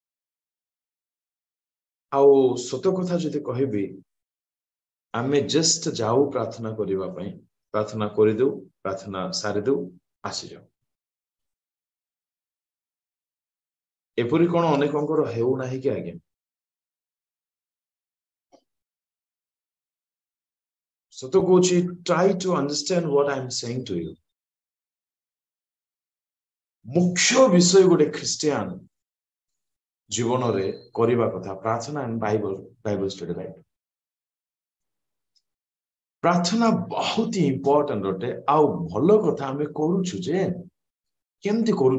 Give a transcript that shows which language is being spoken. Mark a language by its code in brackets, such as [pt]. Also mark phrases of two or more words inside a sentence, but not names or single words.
[or] ଆଉ ସତ କଥା ଯଦି କହିବି, ଆମେ ଜଷ୍ଟ ଯାଉ ପ୍ରାର୍ଥନା କରିବା ପାଇଁ, ପ୍ରାର୍ଥନା କରିଦେଉ, ପ୍ରାର୍ଥନା ସାରିଦେଉ, ଆସିଯାଉ। ଏପରି କଣ ଅନେକଙ୍କର ହେଉନାହିଁ କି ଆଜ୍ଞା? ସତ କହୁଛି, [en] try to understand what I am saying to you. [or] ମୁଖ୍ୟ ବିଷୟ ଗୋଟେ ଖ୍ରୀଷ୍ଟିଆନ ଜୀବନରେ କରିବା କଥା ପ୍ରାର୍ଥନା [en] and Bible study, right? [or] ପ୍ରାର୍ଥନା ବହୁତ ଇମ୍ପୋର୍ଟାଣ୍ଟ ଅଟେ। ଆଉ ଭଲ କଥା ଆମେ କରୁଛୁ, ଯେ କେମିତି କରୁଛୁ?